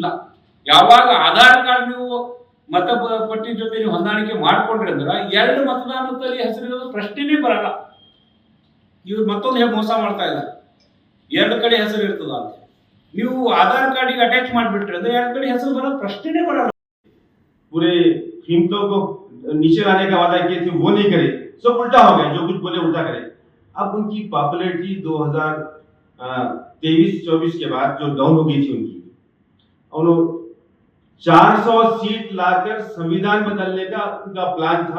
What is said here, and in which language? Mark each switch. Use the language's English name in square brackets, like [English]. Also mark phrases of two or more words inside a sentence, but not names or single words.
[Kannada] ಯಾವಾಗ ಆಧಾರ್ ಕಾರ್ಡ್ ನೀವು ಮತಪಟ್ಟಿ ಜೊತೆ ನೀವು ಹೊಂದಾಣಿಕೆ ಮಾಡ್ಕೊಂಡ್ರಿ ಅಂದ್ರೆ 2 ಮತದಾನದಲ್ಲಿ ಹೆಸರಿರೋದು ಪ್ರಶ್ನೆನೇ ಬರಲ್ಲ। ಇವ್ರು ಮತ್ತೊಂದು ಮೋಸ ಮಾಡ್ತಾ ಇದ್ದಾರೆ, 2 ಕಡೆ ಹೆಸರು ಇರ್ತದ ಅಂತ। ನೀವು ಆಧಾರ್ ಕಾರ್ಡಿಗೆ ಅಟ್ಯಾಚ್ ಮಾಡಿಬಿಟ್ರೆ ಅಂದ್ರೆ 2 ಕಡೆ ಹೆಸರು ಬರೋ ಪ್ರಶ್ನೆನೇ ಬರಲ್ಲ। [Hindi] पूरे कीमतों को नीचे लाने का वादा किए थे वो नहीं करे, सब उल्टा हो गया। जो कुछ बोले उल्टा करे। अब उनकी पॉपुलैरिटी 2023-24 के बाद जो डाउन हो गई थी उनकी, उन्होंने 400 सीट लाकर संविधान बदलने का उनका प्लान था।